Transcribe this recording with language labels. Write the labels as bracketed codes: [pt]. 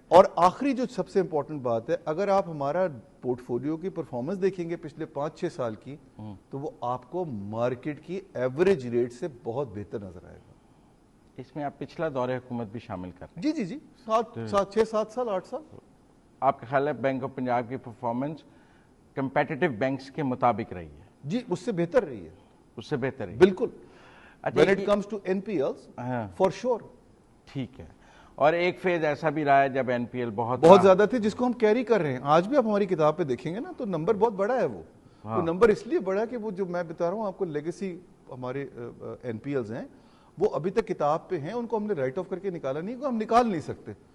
[ur] اور آخری جو سب سے امپورٹنٹ بات ہے, اگر آپ ہمارا پورٹ فولیو کی پرفارمنس دیکھیں گے پچھلے 5-6 سال کی, تو وہ آپ کو مارکیٹ کی ایوریج ریٹ سے بہت بہتر نظر آئے گا. اس میں آپ پچھلا دور حکومت بھی شامل کر رہے ہیں؟ جی 6-7 سال 8 سال. آپ کا خیال ہے بینک آف پنجاب کی پرفارمنس کمپیٹیٹو بینکس کے مطابق رہی ہے؟ جی اس سے بہتر رہی ہے. اس سے بہتر رہی ہے بالکل. [en] when it comes to NPLs for sure. [ur] ٹھیک ہے. اور ایک فیز ایسا بھی رہا ہے جب NPL بہت زیادہ تھے جس کو ہم کیری کر رہے ہیں. آج بھی آپ ہماری کتاب پہ دیکھیں گے نا تو نمبر بہت بڑا ہے. وہ نمبر اس لیے بڑا ہے کہ وہ جو میں بتا رہا ہوں آپ کو لیگیسی ہمارے NPLs ہیں وہ ابھی تک کتاب پہ ہیں, ان کو ہم نے رائٹ آف کر کے نکالا نہیں, ہم نکال نہیں سکتے.